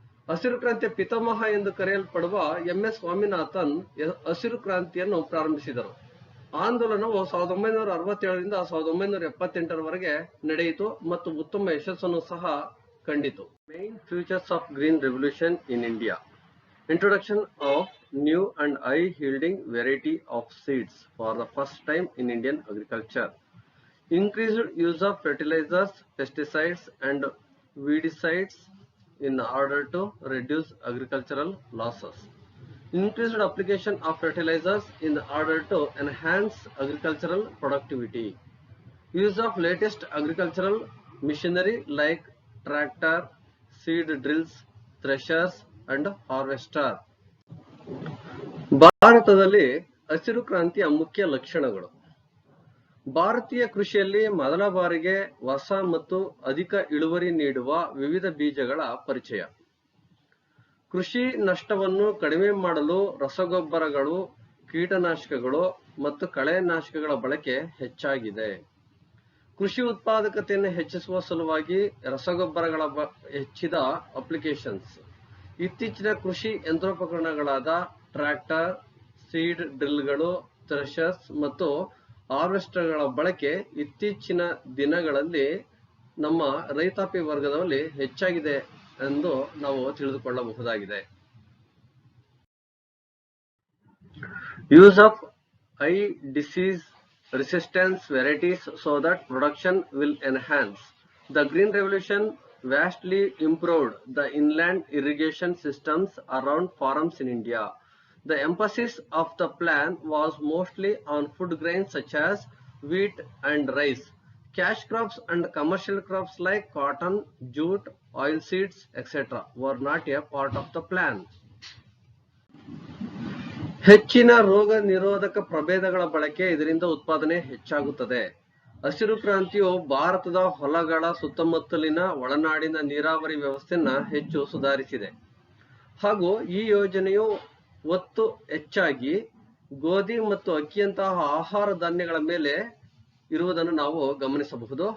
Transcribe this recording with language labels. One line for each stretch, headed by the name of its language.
Kannada: ಹಸಿರು ಕ್ರಾಂತಿಯ ಪಿತಾಮಹ ಎಂದು ಕರೆಯಲ್ಪಡುವ ಎಂ.ಎಸ್. ಸ್ವಾಮಿನಾಥನ್ ಹಸಿರು ಕ್ರಾಂತಿಯನ್ನು ಪ್ರಾರಂಭಿಸಿದರು. ಆಂದೋಲನವು 1967ರಿಂದ 1978ರವರೆಗೆ ನಡೆಯಿತು ಮತ್ತು ಉತ್ತಮ ಯಶಸ್ಸನ್ನು ಸಹ ಕಂಡಿತು.
English: Main features of green revolution in India. Introduction of new and high yielding variety of seeds for the first time in Indian agriculture. increased use of fertilizers, pesticides and weedicides in order to reduce agricultural losses. Increased application of fertilizers in order to enhance agricultural productivity. Use of latest agricultural machinery like tractor, seed drills, threshers and harvester.
Kannada: ಭಾರತದಲ್ಲಿ ಹಸಿರು ಕ್ರಾಂತಿಯ ಮುಖ್ಯ ಲಕ್ಷಣಗಳು. ಭಾರತೀಯ ಕೃಷಿಯಲ್ಲಿ ಮೊದಲ ಬಾರಿಗೆ ಹೊಸ ಮತ್ತು ಅಧಿಕ ಇಳುವರಿ ನೀಡುವ ವಿವಿಧ ಬೀಜಗಳ ಪರಿಚಯ. ಕೃಷಿ ನಷ್ಟವನ್ನು ಕಡಿಮೆ ಮಾಡಲು ರಸಗೊಬ್ಬರಗಳು, ಕೀಟನಾಶಕಗಳು ಮತ್ತು ಕಳೆನಾಶಕಗಳ ಬಳಕೆ ಹೆಚ್ಚಾಗಿದೆ. ಕೃಷಿ ಉತ್ಪಾದಕತೆಯನ್ನು ಹೆಚ್ಚಿಸುವ ಸಲುವಾಗಿ ರಸಗೊಬ್ಬರಗಳ ಹೆಚ್ಚಿದ ಅಪ್ಲಿಕೇಶನ್ಸ್. ಇತ್ತೀಚಿನ ಕೃಷಿ ಯಂತ್ರೋಪಕರಣಗಳಾದ ಟ್ರ್ಯಾಕ್ಟರ್, ಸೀಡ್ ಡ್ರಿಲ್ಗಳು, ಥ್ರೆಷರ್ಸ್ ಮತ್ತು ಹಾರ್ವೆಸ್ಟರ್ಗಳ ಬಳಕೆ ಇತ್ತೀಚಿನ ದಿನಗಳಲ್ಲಿ ನಮ್ಮ ರೈತಾಪಿ ವರ್ಗದಲ್ಲಿ ಹೆಚ್ಚಾಗಿದೆ ಎಂದು ನಾವು ತಿಳಿದುಕೊಳ್ಳಬಹುದಾಗಿದೆ.
English: Use of high disease resistance varieties so that production will enhance. The Green Revolution vastly improved the inland irrigation systems around farms in India. The emphasis of the plan was mostly on food grains such as wheat and rice. Cash crops and commercial crops like cotton, jute, oilseeds, etc. were not a part of the plan.
Kannada: ಹೆಚ್ಚಿನ ರೋಗ ನಿರೋಧಕ ಪ್ರಭೇದಗಳ ಬಳಕೆ, ಇದರಿಂದ ಉತ್ಪಾದನೆ ಹೆಚ್ಚಾಗುತ್ತದೆ. ಹಸಿರು ಕ್ರಾಂತಿಯು ಭಾರತದ ಹೊಲಗಳ ಸುತ್ತಮುತ್ತಲಿನ ಒಳನಾಡಿನ ನೀರಾವರಿ ವ್ಯವಸ್ಥೆಯನ್ನು ಹೆಚ್ಚು ಸುಧಾರಿಸಿದೆ ಹಾಗೂ ಈ ಯೋಜನೆಯು ಒತ್ತು ಹೆಚ್ಚಾಗಿ ಗೋಧಿ ಮತ್ತು ಅಕ್ಕಿಯಂತಹ ಆಹಾರ ಧಾನ್ಯಗಳ ಮೇಲೆ ಇರುವುದನ್ನು ನಾವು ಗಮನಿಸಬಹುದು.